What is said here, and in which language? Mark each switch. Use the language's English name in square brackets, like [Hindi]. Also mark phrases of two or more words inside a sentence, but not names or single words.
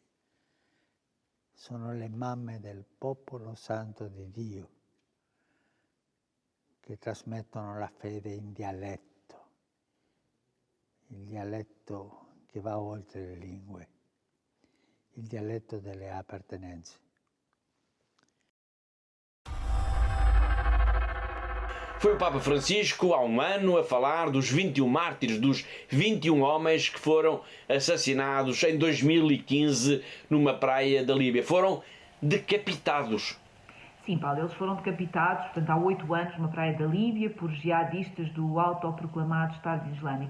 [Italian] Sono le mamme del popolo santo di Dio, che trasmettono la fede in dialetto, il dialetto che va oltre le lingue, il dialetto delle appartenenze. [Portuguese] Foi o Papa Francisco, há um ano, a falar dos 21 mártires, dos 21 homens que foram assassinados em 2015 numa praia da Líbia. Foram decapitados. Sim, Paulo, eles foram decapitados, portanto, há 8 anos, numa praia da Líbia, por jihadistas do autoproclamado Estado Islâmico.